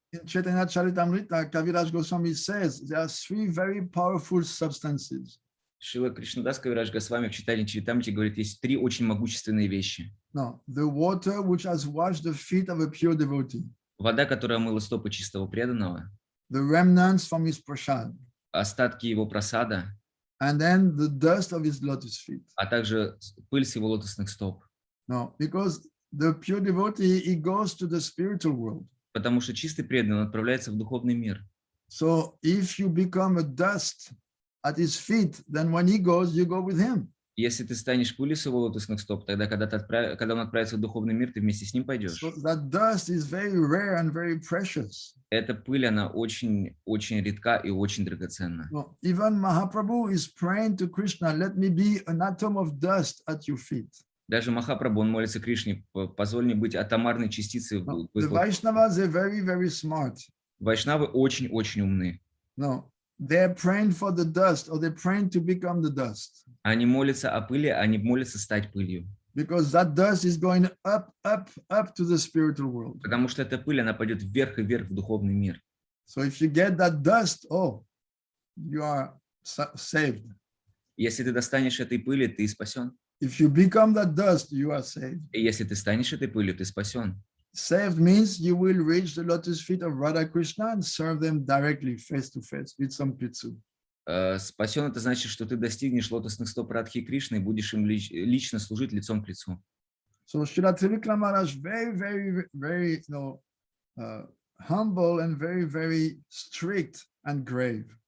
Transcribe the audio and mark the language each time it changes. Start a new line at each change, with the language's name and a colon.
English: In Chaitanya Charitamrita, Kaviraj Goswami says there are three very powerful substances.
Russian: Шрила Кришнадас Кавирадж Госвами в Чайтанья Чаритамрите говорит, есть три очень могущественные вещи.
English: No, the water which has washed the feet of a pure devotee.
Russian: Вода, которая омыла стопы чистого преданного.
English: The remnants from his prasad.
Russian: Остатки его прасада.
English: And then the dust of his lotus feet.
Russian: А также пыль с его лотосных стоп.
English: No, because the pure devotee, he goes to the spiritual world.
Russian: Потому что чистый преданный, он отправляется в духовный мир.
English: So if you become a dust at his feet, then when he goes, you go with him.
Russian: Если ты станешь пылью с его лотосных стоп, тогда, когда он отправится в духовный мир, ты вместе с ним пойдешь.
English: So that dust is very rare and very precious.
Russian: Эта пыль, она очень редка и очень драгоценна.
English: No, even Mahaprabhu is praying to Krishna, let me be an atom of dust at your feet.
Russian: Даже Махапрабху, он молится Кришне, позволь мне быть атомарной частицей.
English: No, the Vaishnavas, they're very, very smart.
Russian: Вайшнавы очень-очень умны.
English: No, they're praying for the dust, or they're praying to become the dust.
Russian: Они молятся о пыли, они молятся стать пылью.
English: Because that dust is going up, up, up to the spiritual world.
Russian: Потому что эта пыль, она пойдет вверх и вверх в духовный мир.
English: So if you get that dust, oh, you are saved.
Russian: Если ты достанешь этой пыли, ты спасен.
English: If you become that dust, you are saved.
Russian: И если ты станешь этой пылью, ты спасен.
English: Saved means you will reach the lotus feet of Radha Krishna and serve them directly, face to face, with some pritsu.
Russian: Спасен — это значит, что ты достигнешь лотосных стоп Радхи Кришны и будешь им лично служить лицом к лицу.
English: So Srila Tривикрамы very, very, very, humble and very, very strict and grave.